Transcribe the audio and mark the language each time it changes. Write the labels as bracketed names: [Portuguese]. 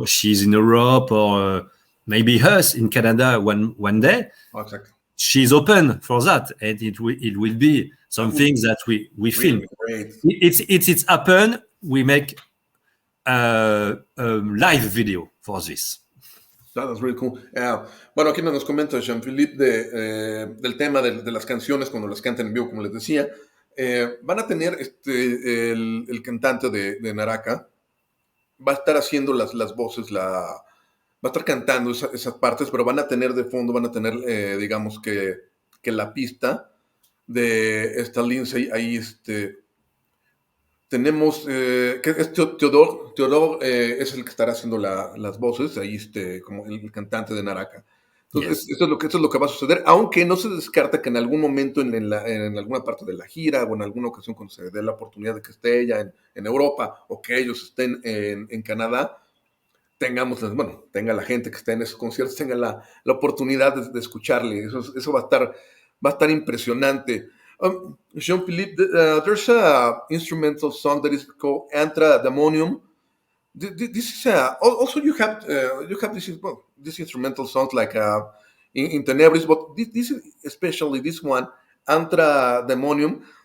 [English] She's in Europe, or maybe us in Canada one day. Exactly. She's open for that, and it will be something that we film. Great. It's happen. We make a live video for this. That's really cool. [Spanish] Bueno, aquí nos comenta Jean-Philippe del tema de las canciones cuando las cantan en vivo, como les decía. Van a tener el cantante de Naraka, va a estar haciendo las voces, va a estar cantando esas partes, pero van a tener de fondo, digamos que la pista de esta Lindsay ahí, tenemos que es Theodore es el que estará haciendo las voces, ahí como el cantante de Naraka. Entonces, yes. Eso es lo que va a suceder, aunque no se descarta que en algún momento en alguna parte de la gira, o en alguna ocasión cuando se dé la oportunidad de que esté ella en Europa, o que ellos estén en Canadá, tenga la gente que esté en esos conciertos, tenga la oportunidad de escucharle. Eso va a estar impresionante. [English] Jean-Philippe, there's a instrumental song that is called Antra Demonium. This is also you have this instrumental songs like in Tenebris, but this especially this one, Antra Demonium.